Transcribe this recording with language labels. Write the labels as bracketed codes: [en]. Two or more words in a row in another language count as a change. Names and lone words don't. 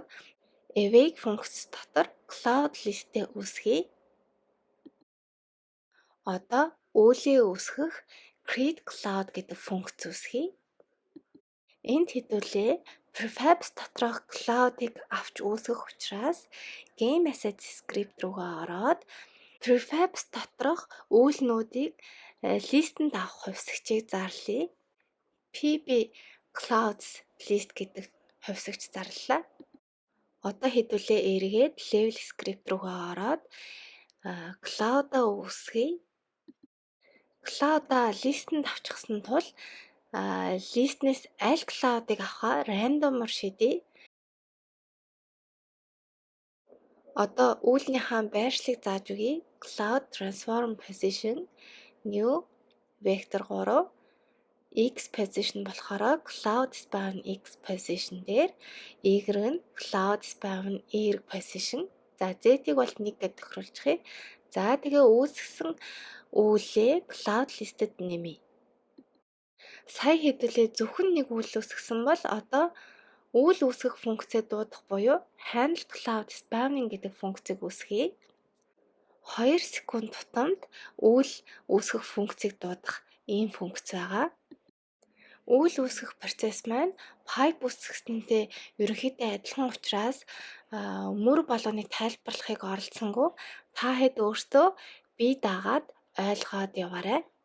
[mn] Awake функц дотор [en] cloud list- [mn] ээ үүсгэе. Одоо үүлээ үүсгэх [en] create cloud [mn] гэдэг функц үүсгэе. Энд хэдүүлээ prefabs доторх cloud-ыг авч үүсгэх учраас [en] game assets script [mn] руугаа ороод prefabs доторх үүлнүүдийг листэнд авах хувьсгчийг зарлая. [en] pb clouds list [mn] гэдэг хувьсгч зарлаа. Одоо хэдүүлээ эргээд [en] level script [mn] руугаа ороод cloud-а үүсгэе. Cloud-а листэнд авчихсан тул листнээс аль cloud-ыг авахаа рандомор шийдье. Одоо үүлнийхээ байршлыг зааж өгье. [en] Cloud transform position new vector 3 x position болохоор cloud spawn x position дээр y нь cloud spawn y position. [mn] За z-ийг бол 1 гэж тохируулчихъя. За тэгээ үүсгэсэн үүлээ [en] cloud listed [mn] нэмье. Сая хэдүүлээ зөвхөн нэг үйл үүсгэсэн бол одоо үйл үүсгэх функцээ дуудах буюу [en] handle cloud spamming [mn] гэдэг функцийг үүсгэе. 2 секунд тутамд үйл үүсгэх функцийг дуудах ийм функц байгаа. Үйл үүсгэх процесс маань pipe үүсгэсэнтэй ерөнхийдөө адилхан учраас мөр болгоныг тайлбарлахыг оролцсонгүй та хэд өөртөө бие даагаад ойлгоод яваарай.